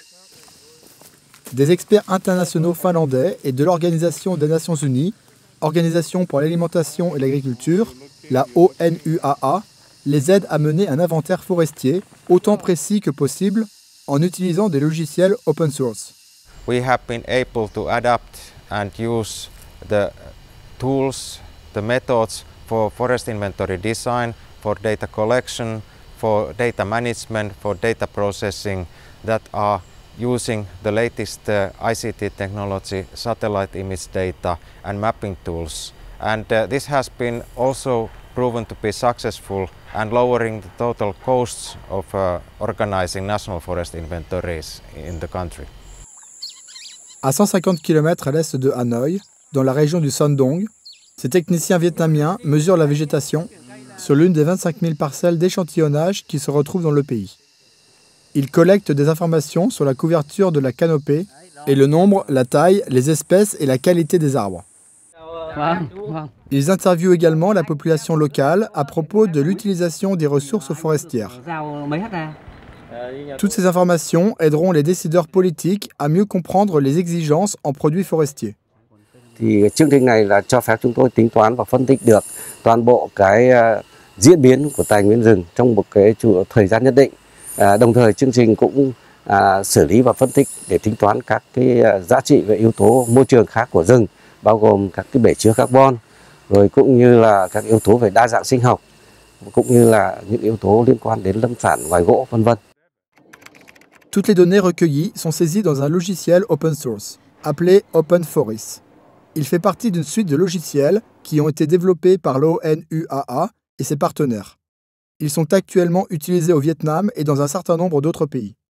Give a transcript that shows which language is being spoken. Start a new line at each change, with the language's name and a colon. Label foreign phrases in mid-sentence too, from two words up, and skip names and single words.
French: Des experts internationaux finlandais et de l'Organisation des Nations Unies, Organisation pour l'alimentation et l'agriculture, la ONUAA, les aident à mener un inventaire forestier autant précis que possible en utilisant des logiciels
English: open source. We have been able to adapt and use the tools, the methods for forest inventory design, for data collection, for data management, for data processing that are using the latest ICT technology, satellite image data and mapping tools. And this has been also proven to be successful and lowering the total costs of organizing national forest inventories in the country.
French: À 150 km à l'est de Hanoï, dans la région du Son Doong, ces techniciens vietnamiens mesurent la végétation sur l'une des 25 000 parcelles d'échantillonnage qui se retrouvent dans le pays. Ils collectent des informations sur la couverture de la canopée et le nombre, la taille, les espèces et la qualité des arbres. Ils interviewent également la population locale à propos de l'utilisation des ressources forestières. Toutes ces informations aideront les décideurs politiques à mieux comprendre les exigences en produits forestiers.
Vietnamese: Thì chương trình này là cho phép chúng tôi tính toán và phân tích được toàn bộ cái diễn biến của tài nguyên rừng trong một cái thời gian nhất định. Đồng thời chương trình cũng xử lý và phân tích để tính toán các cái giá trị về yếu tố môi trường khác của rừng, bao gồm các cái bể chứa carbon, rồi cũng như là các yếu tố về đa dạng sinh học, cũng như là những yếu tố liên quan đến lâm sản, loài gỗ, vân vân.
French: Toutes les données recueillies sont saisies dans un logiciel
English: open source,
French: appelé Open Forest. Il fait partie d'une suite de logiciels qui ont été développés par l'ONUAA et ses partenaires. Ils sont actuellement utilisés au Vietnam et dans un certain nombre d'autres pays.